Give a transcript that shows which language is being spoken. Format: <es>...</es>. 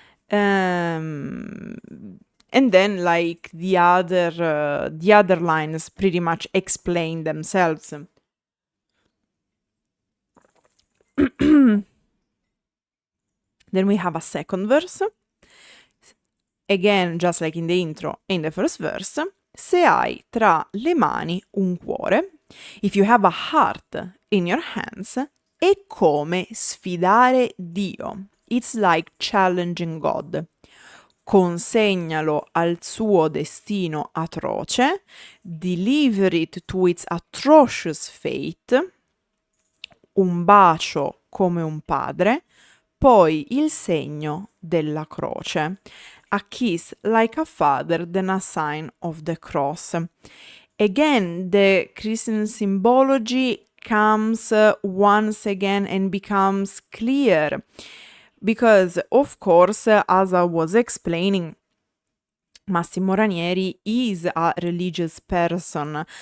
<en>And then like the other lines pretty much explain themselves. Then we have a second verse. Again, just like in the intro, in the first verse.</en> <it>Se hai tra le mani un cuore,</it> <en>if you have a heart in your hands,</en> <it>è come sfidare Dio.</it> <en>It's like challenging God.</en> <it>Consegnalo al suo destino atroce,</it> <en>deliver it to its atrocious fate,</en> <it>un bacio come un padre, poi il segno della croce.</it> <en>A kiss like a father, then a sign of the cross. Again, the Christian symbology comes once again and becomes clear. Because, of course, as I was explaining, Massimo Ranieri is a religious person.</en>